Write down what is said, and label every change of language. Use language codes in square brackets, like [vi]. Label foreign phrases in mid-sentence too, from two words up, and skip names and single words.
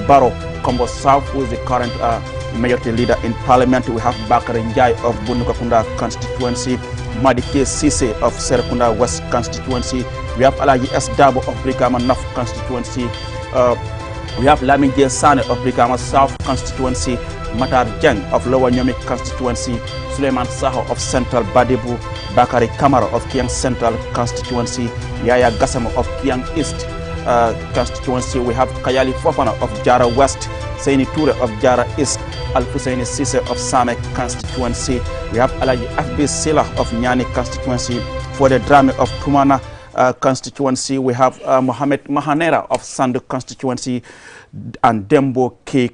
[en] Baro, Combo South, who is the current majority leader in Parliament. We have Bakari Njai of Bunukakunda constituency, Madike Sise of Serekunda West constituency. We have Alaji S. Dabo of Brikama North constituency. We have Lamin J. Sane of Brikama South constituency, Matar Jeng of Lower Nyomi constituency, Suleiman Saho of Central Badibu, Bakari Kamara of Kiang Central constituency, Yaya Gassamo of Kiang East constituency. We have Kayali Fofana of Jara West, Saini Toure of Jara East, Al-Husseini Sise of Same constituency. We have Alaji F.B. Sila of Nyani constituency. For the drama of Tumana constituency, we have Mohamed Mahanera of Sandu constituency and Dembo K.